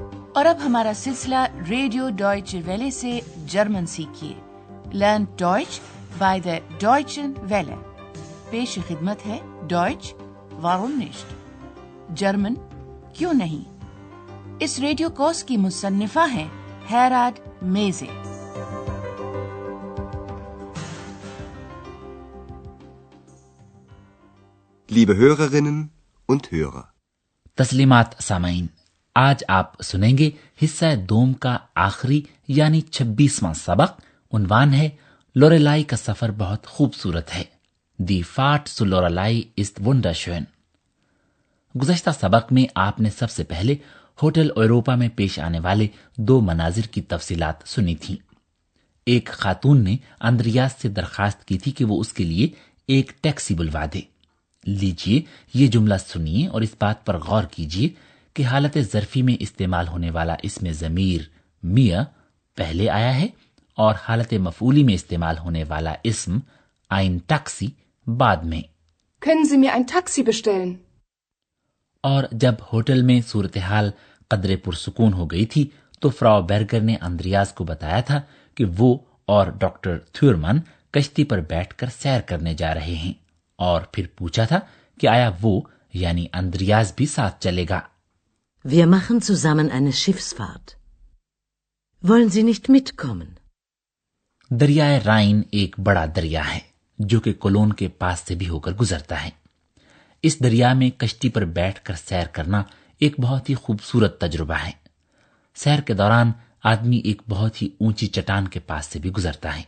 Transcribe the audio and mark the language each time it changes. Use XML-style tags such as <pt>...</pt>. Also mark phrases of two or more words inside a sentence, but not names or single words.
<ur>اور اب ہمارا سلسلہ ریڈیو ڈوائچ ویلے سے جرمن سیکھیے.</ur> <de>Lern Deutsch bei der Deutschen Welle.</de> <ur>پیش خدمت ہے</ur> <de>Deutsch warum nicht?</de> <ur>جرمن کیوں نہیں؟ اس ریڈیو کورس کی مصنفہ ہیں ہیراد میزے.</ur> <de>Liebe Hörerinnen und Hörer.</de> <ur>تسلیمات سامعین، آج آپ سنیں گے حصہ دوم کا آخری یعنی 26واں سبق. عنوان ہے لوریلائی کا سفر بہت خوبصورت ہے.</ur> <de>Die Fahrt zu لوریلائی ist wunderschön.</de> <ur>گزشتہ سبق میں آپ نے سب سے پہلے ہوٹل ایوروپا میں پیش آنے والے 2 مناظر کی تفصیلات سنی تھیں. ایک خاتون نے اندریاس سے درخواست کی تھی کہ وہ اس کے لیے ایک ٹیکسی بلوا دے. لیجئے یہ جملہ سنیے اور اس بات پر غور کیجئے کہ حالت ظرفی میں استعمال ہونے والا اسم ضمیر میا پہلے آیا ہے اور حالت مفعولی میں استعمال ہونے والا اسم</ur> <de>ein Taxi</de> <ur>بعد میں.</ur> <de>Können Sie mir ein Taxi bestellen?</de> <ur>اور جب ہوٹل میں صورتحال قدرے پرسکون ہو گئی تھی تو فراو بیرگر نے اندریاس کو بتایا تھا کہ وہ اور ڈاکٹر تھورمن کشتی پر بیٹھ کر سیر کرنے جا رہے ہیں، اور پھر پوچھا تھا کہ آیا وہ یعنی اندریاس بھی ساتھ چلے گا.</ur> <de>Wir machen zusammen eine Schiffsfahrt. Wollen Sie nicht mitkommen?</de> <ur>دریائے رائن ایک بڑا دریا ہے جو کہ کولون کے پاس سے بھی ہو کر گزرتا ہے. اس دریا میں کشتی پر بیٹھ کر سیر کرنا ایک بہت ہی خوبصورت تجربہ ہے. سیر کے دوران آدمی ایک بہت ہی اونچی چٹان کے پاس سے بھی گزرتا ہے.</ur>